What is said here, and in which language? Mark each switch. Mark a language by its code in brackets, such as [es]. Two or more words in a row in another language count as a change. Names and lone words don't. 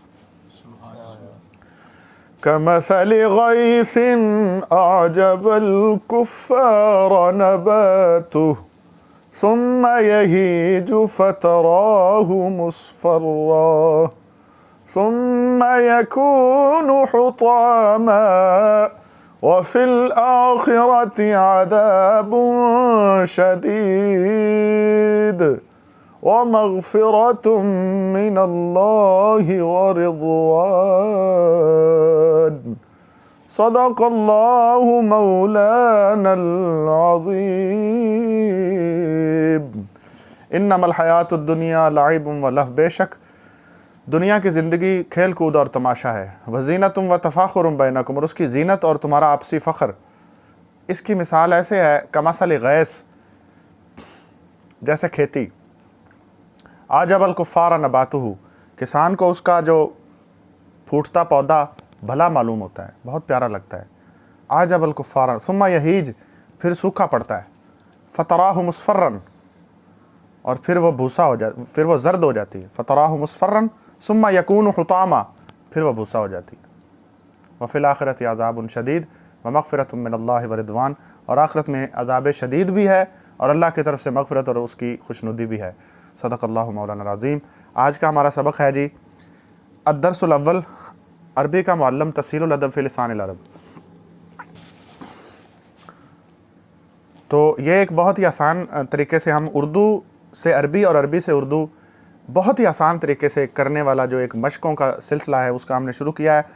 [ar] كمثل غيث أعجب الكفار نباته ثم يهيج فتراه مصفرا ثم يكون حطاما وفي الآخرة عذاب شديد ومغفرة من الله ورضوان. صدق الله مولانا العظيم. إنما الحياة الدنيا لعب ولهو. [ur] بیشک دنیا کی زندگی کھیل کود اور تماشا ہے. [ar] وزينة وتفاخر بينكم, [ur] اور اس کی زینت اور تمہارا آپسی فخر. اس کی مثال ایسے ہے [ar] كمثل غيث, [ur] جیسے کھیتی. [ar] أعجب الكفار نباته, [ur] کسان کو اس کا جو پھوٹتا پودا بھلا معلوم ہوتا ہے، بہت پیارا لگتا ہے. [ar] أعجب الكفار ثم يهيج, [ur] پھر سوکھا پڑتا ہے. [ar] فتراه مصفرا, [ur] اور پھر وہ بھوسا ہو جاتی، پھر وہ زرد ہو جاتی ہے. [ar] فتراه مصفرا ثم يكون حطاما, [ur] پھر وہ بھوسا ہو جاتی ہے. [ar] وفي الآخرة عذاب شديد ومغفرة من الله ورضوان, [ur] اور آخرت میں عذاب شدید بھی ہے اور اللہ کی طرف سے مغفرت اور اس کی خوشنودی بھی ہے. [ar] صدق الله مولانا العظيم. [ur] آج کا ہمارا سبق ہے جی [ar] الدرس الأول, [ur] عربی کا معلم तस्हीलुल अदब फ़ी लिसानिल अरब। تو یہ ایک بہت ہی آسان طریقے سے ہم اردو سے عربی اور عربی سے اردو بہت ہی آسان طریقے سے کرنے والا جو ایک مشقوں کا سلسلہ ہے، اس کا ہم نے شروع کیا ہے.